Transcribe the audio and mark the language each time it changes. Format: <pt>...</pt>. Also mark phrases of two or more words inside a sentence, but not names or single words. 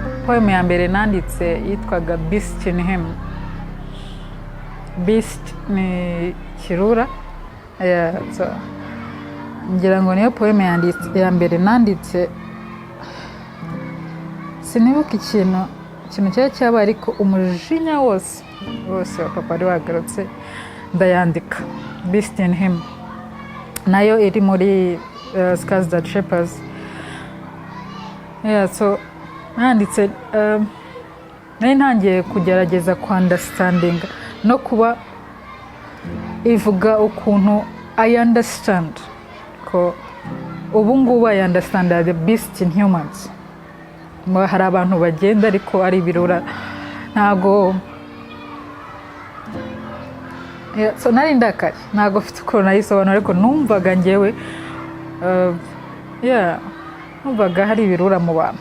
<rw>poeme ya mbere nanditse yitwaga Beast in Him. Beast ni kirura. So, ngira ngo niyo poeme ya mbere nanditse. Sinibuka ikintu cyabaye, ariko umujinya wose wa papa ari wagarutse ndayandika. Beast in Him nayo iri muri Scars That Shapers. So nanditse nari ntangiye kugerageza understanding no kuba ivuga ukuntu</rw> <en>I understand</en> <rw>ko ubu ngubu</rw> <en>I understand the beast in humans.</en> <rw>Hari abantu bagenda ariko ari ibirura, ntago so nari ndakari, ntago mfite ukuntu nayisobanura, ariko numvaga njyewe numvaga hari ibirura mu bantu.</rw>